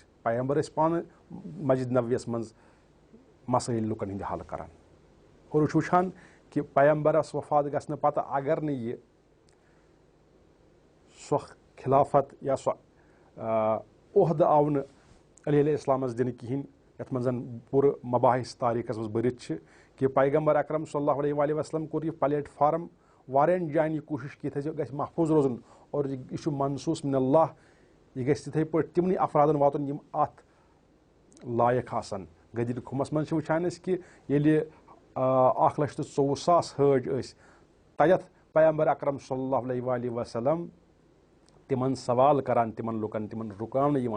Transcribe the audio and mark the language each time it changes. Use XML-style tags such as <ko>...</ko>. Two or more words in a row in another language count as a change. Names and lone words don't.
<ks>پیغمبر ٲسۍ پانہٕ مسجد نبویس منٛز مسٲیل لُکن ہٕنٛدۍ حل کران. اور أسۍ چھِ وٕچھان کہ پیغمبرس وفات گژھنہٕ پتہٕ اگر نہٕ یہِ سۄ خلافت یا سۄ عہدٕ آو نہٕ علیہ اسلامس دِنہٕ کہیٖنۍ، یتھ منٛز پوٗرٕ مباحث تاریٖخس منٛز بٔرِتھ چھِ کہ پیغمبر اکرم</ks> <ar>صلی اللہ علیہ وآلہ وسلم</ar> <ks>کوٚر یہِ پلیٹ فارم واریاہن جاین یہِ کوٗشش کہ یہِ گژھِ محفوٗظ روزُن اور یہِ چھُ</ks> <ar>منصوٗص من اللہ،</ar> <ks>یہِ گژھِ تِتھٕے پٲٹھۍ تِمنٕے افرادن واتُن یِم اتھ لایق آسن. غدیٖر خُمس منٛز چھِ وٕچھان أسۍ کہ ییٚلہِ 1,24,000 حٲج ٲسۍ تتٮ۪تھ پیغمبر اکرم</ks> <ar>صلی اللہ علیہ وآلہ وسلم</ar> <ks>تِمن سوال کران، تِمن لُکن تِمن رُکاونہٕ یِوان.</ks>